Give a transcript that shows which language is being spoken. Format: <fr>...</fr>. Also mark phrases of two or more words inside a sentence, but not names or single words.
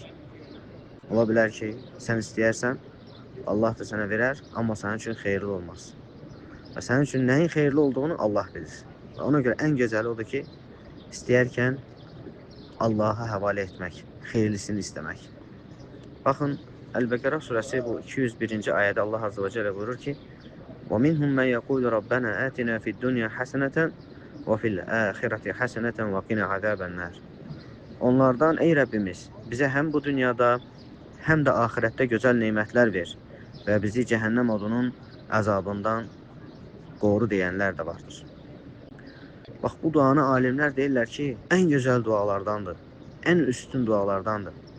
<az>Ola bilər ki, sən istəyərsən, Allah da sənə verər, amma sənin üçün xeyirli olmaz. Və sənin üçün nəyin xeyirli olduğunu Allah bilir. Və ona görə ən gözəli odur ki, istəyərkən Allah'a həvalə etmək, xeyirlisini istəmək. Baxın, Əl-Bəqərə surəsi bu 201-ci ayədə Allah</az> <ar>عز وجل</ar> <az>buyurur ki,</az> <ar>وَمِنْهُمْ مَنْ يَقُولُ رَبَّنَا آتِنَا فِي الدُّنْيَا حَسَنَةً وَفِي الْآخِرَةِ حَسَنَةً وَقِنَا عَذَابَ النَّارِ.</ar> <az>Onlardan, ey Rəbbimiz, bizə həm bu dünyada, həm də axirətdə gözəl nemətlər ver və bizi cəhənnəm odunun əzabından qoru deyənlər də vardır. Bax, bu duanı alimlər deyirlər ki, ən gözəl dualardandır, ən üstün dualardandır.</az>